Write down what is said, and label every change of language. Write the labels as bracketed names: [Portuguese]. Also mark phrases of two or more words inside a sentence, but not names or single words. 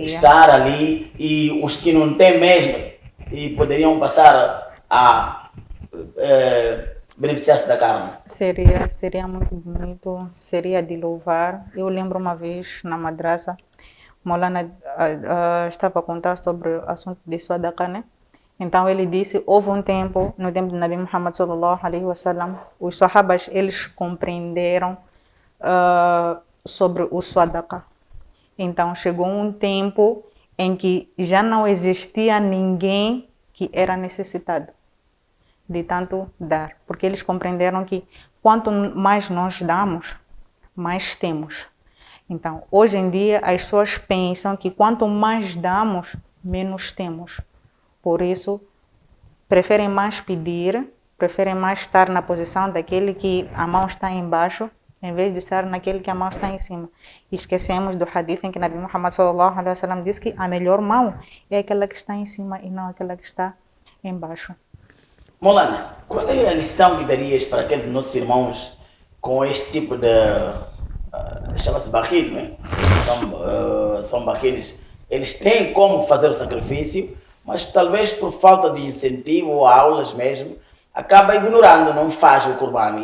[Portuguese] estar ali e os que não têm mesmo e poderiam passar a beneficiar-se da carne? Seria muito bonito, seria de louvar. Eu lembro uma vez na madrasa, Maulana estava a contar sobre o assunto de Sadaqa, né? Então ele disse, houve um tempo, no tempo do [Arabic] نبي محمد صلى الله عليه وسلم, [Portuguese] os sahabas, eles compreenderam sobre o Sadaqa. Então chegou um tempo em que já não existia ninguém que era necessitado de tanto dar, porque eles compreenderam que quanto mais nós damos, mais temos. Então, hoje em dia, as pessoas pensam que quanto mais damos, menos temos. Por isso, preferem mais pedir, preferem mais estar na posição daquele que a mão está embaixo, em vez de estar naquele que a mão está em cima. E esquecemos do hadith em que [Arabic] نبي محمد صلى الله عليه وسلم [Portuguese] diz que a melhor mão é aquela que está em cima e não aquela que está embaixo. Maulana, qual é a lição que darias para aqueles nossos irmãos com este tipo de... chama-se barril, não é? São barris. Eles têm como fazer o sacrifício, mas talvez por falta de incentivo ou aulas mesmo, acaba ignorando, não faz o Corban.